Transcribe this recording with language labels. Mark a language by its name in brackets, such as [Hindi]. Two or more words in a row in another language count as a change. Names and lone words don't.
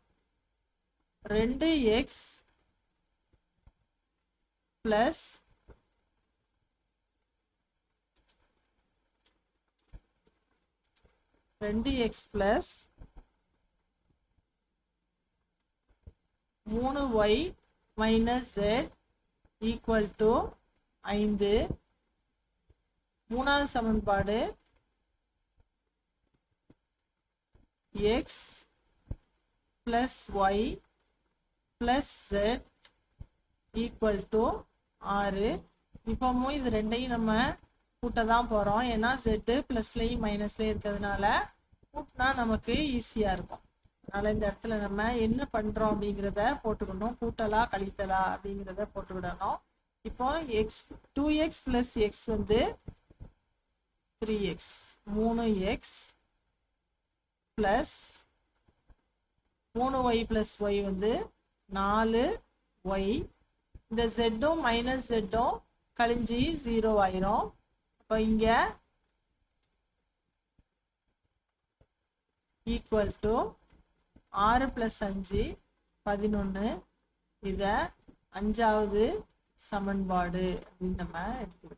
[English] 2x plus 3y minus z equal to 5. [Tamil] 3வது சமன்பாடு [English] x plus y plus z equal to 6. [Tamil] இப்போவும் இது ரெண்டையும் நம்ம கூட்ட தான் போறோம். ஏன்னா z பிளஸ்லையும் மைனஸ்லையும் இருக்கிறதுனால கூட்டினா நமக்கு ஈஸியா இருக்கும். அதனால இந்த இடத்துல நம்ம என்ன பண்றோம் அப்படிங்கிறத போட்டுக்கணும். கூட்டலா கழித்தலா அப்படிங்கிறத போட்டுக்கிடணும். [English] இப்போ x 2x plus x 3x 3x plus 3y plus y 4y. [Tamil] இந்த z-ம் மைனஸ் z-ம் கழிஞ்சு 0 ஆயிரும். அப்போ இங்க [English] equal to [Tamil] 6 + 5 11. இத 5வது சமன்பாடு அப்படின்னு நம்ம எடுத்துக்கிட்டோம்.